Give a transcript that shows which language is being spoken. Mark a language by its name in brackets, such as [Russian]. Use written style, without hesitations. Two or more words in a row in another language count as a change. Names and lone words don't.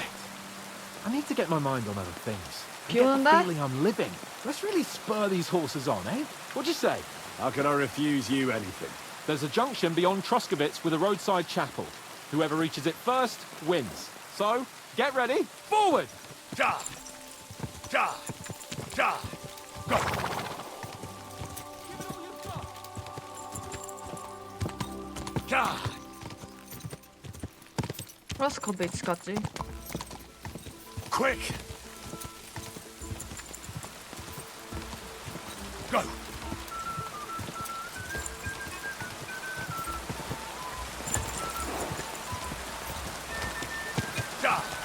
[English] I need to get my mind on other things. And [Korean] 비 [English] get the [Korean] 오는데? [English] feeling I'm living. Let's really spur these horses on, eh? What'd you say? How can I refuse you anything? There's a junction beyond Troskowitz with a roadside chapel. Whoever reaches it first wins. So, get ready. Forward! Ja! Ja! Ja! Go! Ja! [Korean] 프라스코비치까지. [English] Quick! Go! Ja!